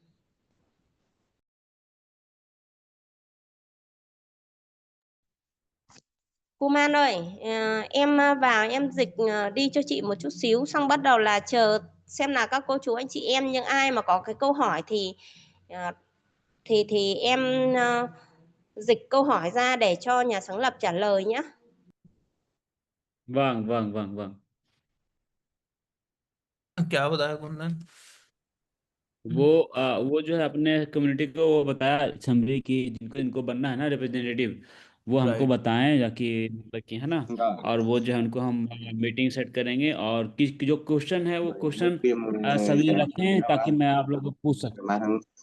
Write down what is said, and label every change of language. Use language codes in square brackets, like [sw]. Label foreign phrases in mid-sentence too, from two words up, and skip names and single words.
[vi] Kuman ơi, em vào em dịch đi cho chị một chút xíu, xong bắt đầu là chờ xem là các cô chú anh chị em những ai mà có cái câu hỏi thì em dịch câu hỏi ra để cho nhà sáng lập trả lời nhé. Vâng, vâng, vâng, vâng. [hi] क्या बताया कुंदन? वो जो है अपने कम्युनिटी को वो बताया समरी की जिनको इनको बनना है ना रिप्रेजेंटेटिव, वो हमको राइट। बताएं जाकि मतलब कि है ना। और वो जो है उनको हम [en] meeting set [hi] करेंगे और जो क्वेश्चन है वो क्वेश्चन सभी रखें ताकि मैं आप लोगों को पूछ सकूं।